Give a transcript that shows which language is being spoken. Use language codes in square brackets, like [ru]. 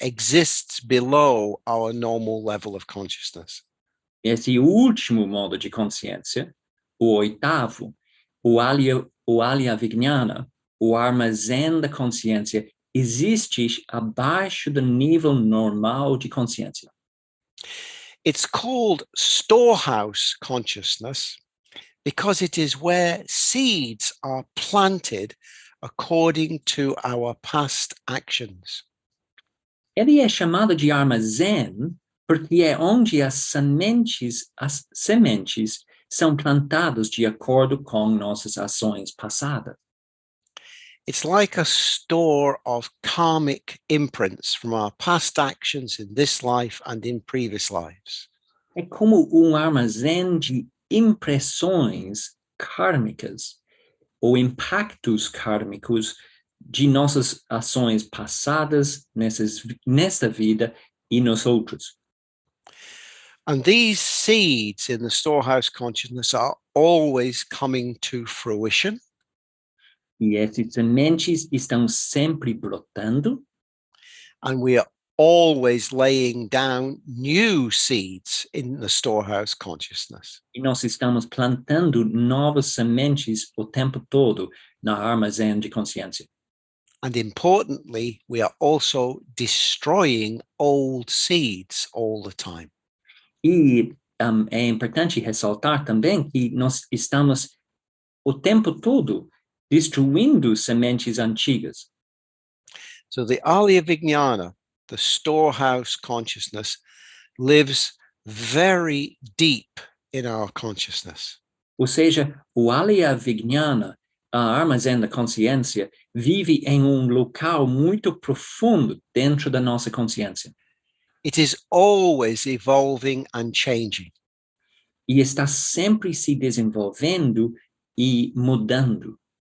[en] It exists below our normal level of consciousness. [pt] Esse último modo de consciência, o 8º, o alaya vijnana, o armazém da consciência, existe abaixo do nível normal de consciência. [en] It's called storehouse consciousness because it is where seeds are planted according to our past actions. [pt] Ele é chamado de armazém porque é onde as sementes são plantadas de acordo com nossas ações passadas. [en] It's like a store of karmic imprints from our past actions in this life and in previous lives. [pt] É como um armazém de impressões kármicas ou impactos kármicos de nossas ações passadas nesta vida e nos outros. [en] And these seeds in the storehouse consciousness are always coming to fruition. [pt] E essas sementes estão sempre brotando, [en] And we are always laying down new seeds in the storehouse consciousness. [pt] e nós estamos plantando novas sementes o tempo todo na armazém de consciência. [en] And importantly, we are also destroying old seeds all the time. [pt] E é importante ressaltar também que nós estamos o tempo todo destruindo sementes antigas. [en] So the Alaya Vijnana, the storehouse consciousness, lives very deep in our consciousness. [pt] Ou seja, o Alaya Vijnana, a armazém da consciência, vive em local muito profundo dentro da nossa consciência. [en] It is always evolving and changing. [pt] E está sempre se desenvolvendo e mudando.